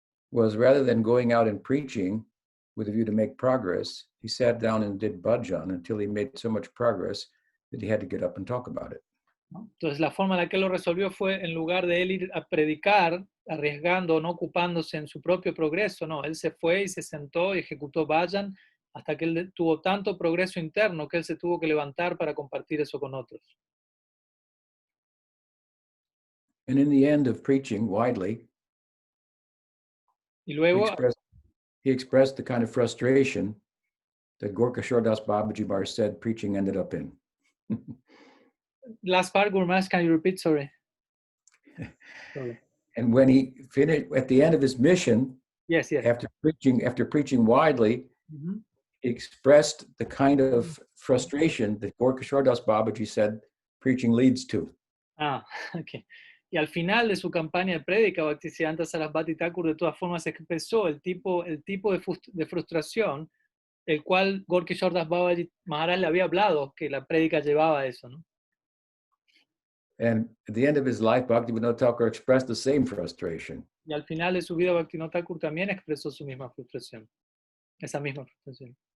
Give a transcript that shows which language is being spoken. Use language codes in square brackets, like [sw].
[en] was rather than going out and preaching with a view to make progress, he sat down and did bhajan until he made so much progress that he had to get up and talk about it. [es] ¿no? Entonces la forma en la que él lo resolvió fue, en lugar de él ir a predicar, arriesgando, no ocupándose en su propio progreso, no, él se fue y se sentó y ejecutó bhajan hasta que él tuvo tanto progreso interno que él se tuvo que levantar para compartir eso con otros. [en] And in the end of preaching widely, [es] y luego, [en] he expressed the kind of frustration that Gorkha Das Babaji Maharaj said preaching ended up in. Last part, Gurmash, can you repeat? Sorry. Sorry. And when he finished at the end of his mission, Yes, yes. after preaching widely, Mhm. he expressed the kind of frustration that Gorkishore Das Babaji said preaching leads to. Ah, ok. [es] Y al final de su campaña de prédica, Bhaktisiddhanta Sarasvati Thakur de todas formas expresó el tipo de frustración el cual Gorky Shordas Babaji Maharaj le había hablado, que la prédica llevaba a eso, ¿no? [en] And at the end of his life, Bhaktivinoda Thakur expressed the same frustration. [es] Y al final de su vida, Bhaktivinoda Thakur también expresó su misma frustración, esa misma frustración.